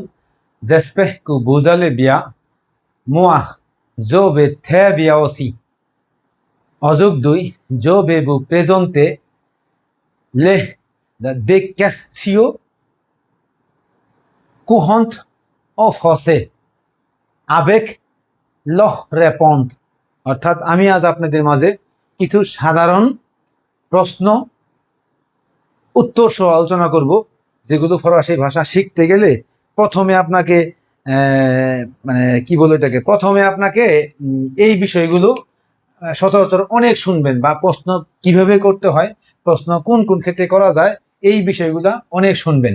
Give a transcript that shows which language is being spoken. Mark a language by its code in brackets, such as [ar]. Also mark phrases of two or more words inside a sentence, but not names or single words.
[fr] J'espère que vous allez bien. Moi, je vais très bien aussi. Aujourd'hui, je vais vous présenter des questions courantes en français avec leurs réponses. [bn] অর্থাৎ আমি আজ আপনাদের মাঝে কিছু সাধারণ প্রশ্ন উত্তর সহ আলোচনা করব, যেগুলো ফরাসি ভাষা শিখতে গেলে প্রথমে আপনাকে মানে কি বলে এটাকে, প্রথমে আপনাকে এই বিষয়গুলো সচরাচর অনেক শুনবেন, বা প্রশ্ন কিভাবে করতে হয়, প্রশ্ন কোন কোন ক্ষেত্রে করা যায়, এই বিষয়গুলো অনেক শুনবেন।